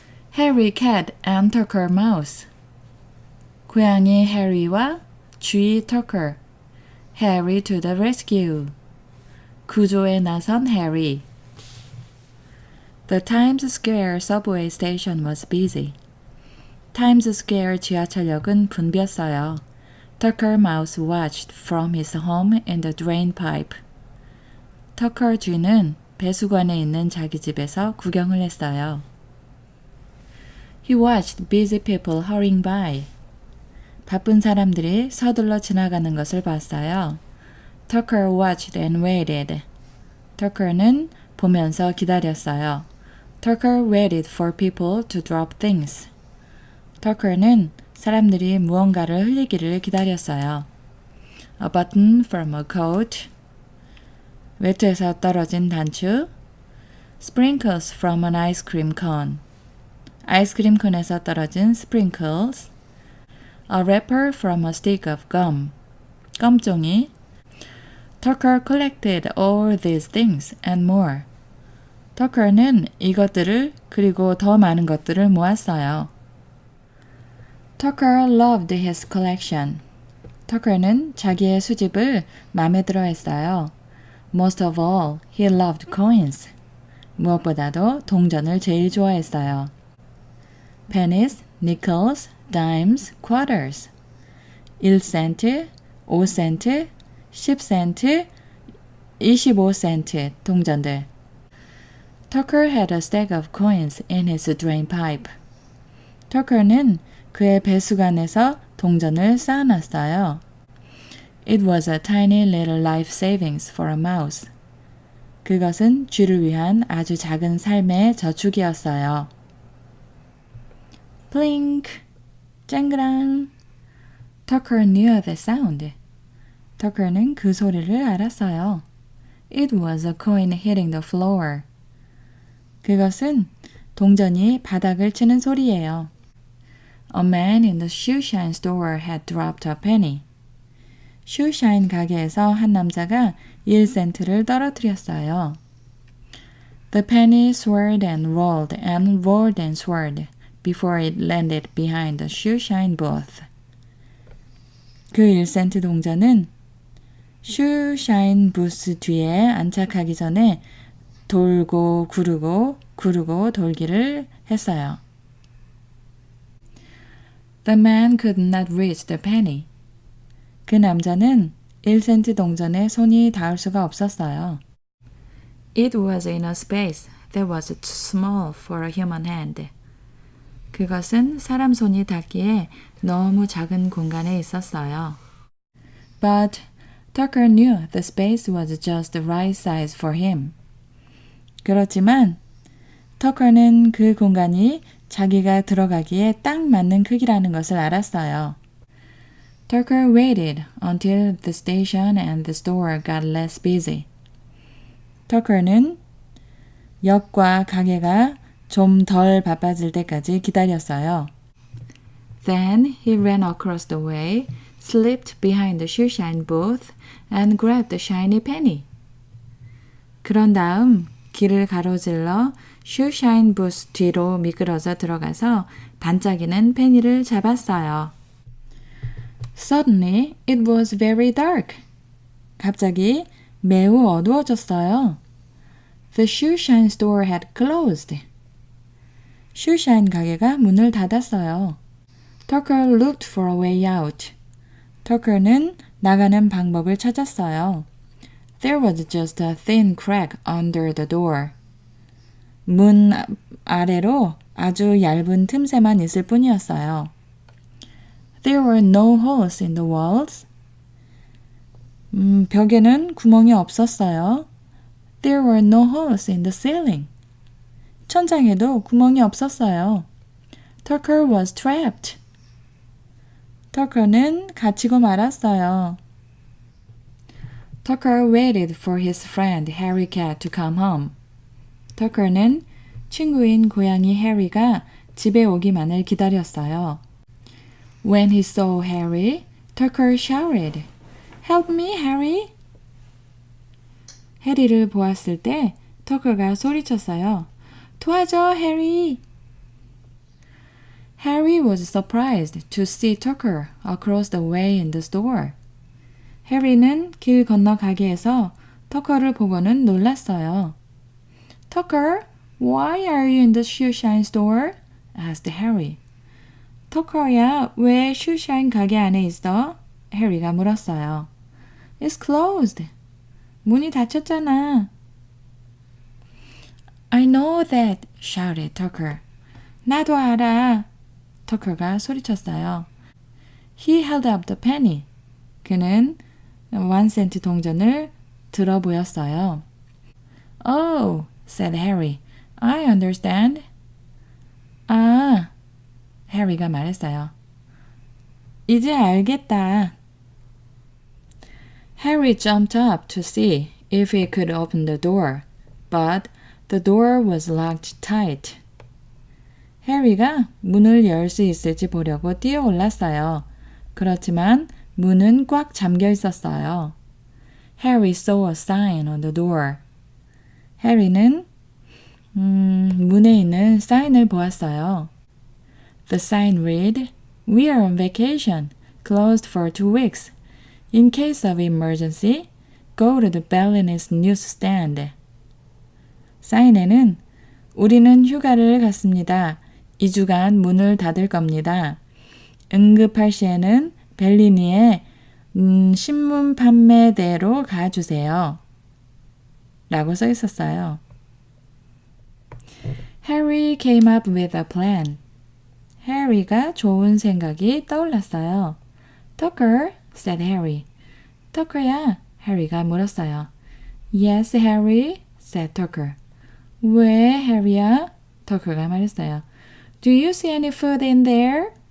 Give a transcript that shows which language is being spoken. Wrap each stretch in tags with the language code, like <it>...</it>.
<en>Harry cat and Tucker mouse.</en> <ko>고양이 해리와 쥐 터커.</ko> <en>Harry to the rescue.</en> <ko>구조에 나선 해리.</ko> <en>The Times Square subway station was busy.</en> <ko>타임스 스퀘어 지하철역은 붐볐어요.</ko> <en>Tucker mouse watched from his home in the drain pipe.</en> <ko>터커 쥐는 배수관에 있는 자기 집에서 구경을 했어요.</ko> <en>He watched busy people hurrying by.</en> <ko>바쁜 사람들이 서둘러 지나가는 것을 봤어요.</ko> <en>Tucker watched and waited.</en> <ko>Tucker는 보면서 기다렸어요.</ko> <en>Tucker waited for people to drop things.</en> <ko>Tucker는 사람들이 무언가를 흘리기를 기다렸어요.</ko> <en>A button from a coat.</en> <ko>외투에서 떨어진 단추.</ko> <en>Sprinkles from an ice cream cone.</en> <ko>아이스크림 콘에서 떨어진 sprinkles.</ko> <en>A wrapper from a stick of gum.</en> <ko>껌종이.</ko> <en>Tucker collected all these things and more.</en> <ko>Tucker는 이것들을 그리고 더 많은 것들을 모았어요.</ko> <en>Tucker loved his collection.</en> <ko>Tucker는 자기의 수집을 마음에 들어 했어요.</ko> <en>Most of all, he loved coins.</en> <ko>무엇보다도 동전을 제일 좋아했어요.</ko> <en>Pennies, nickels, dimes, quarters.</en> <ko>1센트, 5센트, 10센트, 25센트 동전들.</ko> <en>Tucker had a stack of coins in his drain pipe.</en> <ko>Tucker는 그의 배수관에서 동전을 쌓아놨어요.</ko> <en>It was a tiny little life savings for a mouse.</en> <ko>그것은 쥐를 위한 아주 작은 삶의 저축이었어요.</ko> <en>Plink!</en> <ko>쨍그랑!</ko> <en>Tucker knew the sound.</en> <ko>Tucker는 그 소리를 알았어요.</ko> <en>It was a coin hitting the floor.</en> <ko>그것은 동전이 바닥을 치는 소리예요.</ko> <en>A man in the shoeshine store had dropped a penny.</en> <ko>shoeshine 가게에서 한 남자가 1센트를 떨어뜨렸어요.</ko> <en>The penny swirled and rolled and swirled before it landed behind the shoeshine booth.</en> <ko>그 1센트 동전은 shoeshine 부스 뒤에 안착하기 전에 돌고 구르고 돌기를 했어요.</ko> <en>The man could not reach the penny.</en> <ko>그 남자는 1센트 동전에 손이 닿을 수가 없었어요.</ko> <en>It was in a space that was too small for a human hand.</en> <ko>그것은 사람 손이 닿기에 너무 작은 공간에 있었어요.</ko> <en>But Tucker knew the space was just the right size for him.</en> <ko>그렇지만 터커는 그 공간이 자기가 들어가기에 딱 맞는 크기라는 것을 알았어요.</ko> <en>Tucker waited until the station and the store got less busy.</en> <ko>Tucker는 역과 가게가 좀 덜 바빠질 때까지 기다렸어요.</ko> <en>Then he ran across the way, slipped behind the shoeshine booth, and grabbed the shiny penny.</en> <ko>그런 다음 길을 가로질러 shoeshine booth 뒤로 미끄러져 들어가서 반짝이는 페니를 잡았어요.</ko> <en>Suddenly, it was very dark.</en> <ko>갑자기 매우 어두워졌어요.</ko> <en>The shoeshine store had closed.</en> <ko>shoeshine 가게가 문을 닫았어요.</ko> <en>Tucker looked for a way out.</en> <ko>Tucker는 나가는 방법을 찾았어요.</ko> <en>There was just a thin crack under the door.</en> <ko>문 아래로 아주 얇은 틈새만 있을 뿐이었어요.</ko> <en>There were no holes in the walls.</en> <ko>벽에는 구멍이 없었어요.</ko> <en>There were no holes in the ceiling.</en> <ko>천장에도 구멍이 없었어요.</ko> <en>Tucker was trapped.</en> <ko>Tucker는 갇히고 말았어요.</ko> <en>Tucker waited for his friend Harry Cat to come home.</en> <ko>Tucker는 친구인 고양이 해리가 집에 오기만을 기다렸어요.</ko> <en>When he saw Harry, Tucker shouted, "Help me, Harry!"</en> <ko>해리를 보았을 때 터커가 소리쳤어요. 도와줘, 해리!</ko> <en>Harry was surprised to see Tucker across the way in the store.</en> <ko>해리는 길 건너 가게에서 터커를 보고는 놀랐어요.</ko> <en>Tucker, why are you in the shoeshine store? asked Harry.</en> <ko>터커야, 왜 슈샤인 가게 안에 있어? 해리가 물었어요.</ko> <en>It's closed.</en> <ko>문이 닫혔잖아.</ko> <en>I know that, shouted Tucker.</en> <ko>나도 알아. 터커가 소리쳤어요.</ko> <en>He held up the penny.</en> <ko>그는 1센트 동전을 들어 보였어요.</ko> <en>Oh, said Harry. I understand.</en> <ko>아, 해리가 말했어요. 이제 알겠다.</ko> <en>Harry jumped up to see if he could open the door, but the door was locked tight.</en> <ko>해리가 문을 열 수 있을지 보려고 뛰어 올랐어요. 그렇지만 문은 꽉 잠겨 있었어요.</ko> <en>Harry saw a sign on the door.</en> <ko>해리는 문에 있는 사인을 보았어요.</ko> <en>The sign read, We are on vacation, closed for 2 weeks. In case of emergency, go to the Berlin's newsstand.</en> <ko>사인에는 우리는 휴가를 갔습니다. 2주간 문을 닫을 겁니다. 응급할 시에는 벨리니의 신문 판매대로 가주세요. 라고 써 있었어요.</ko> <en>Harry came up with a plan.</en> <ko>해리가 좋은 생각이 떠올랐어요.</ko> <en>Tucker, said Harry.</en> <ko>Tucker야, 해리가 물었어요.</ko> <en>Yes, Harry, said Tucker.</en> <ko>왜, 해리야? Tucker가 말했어요.</ko> <en>Do you see any food in there?</en>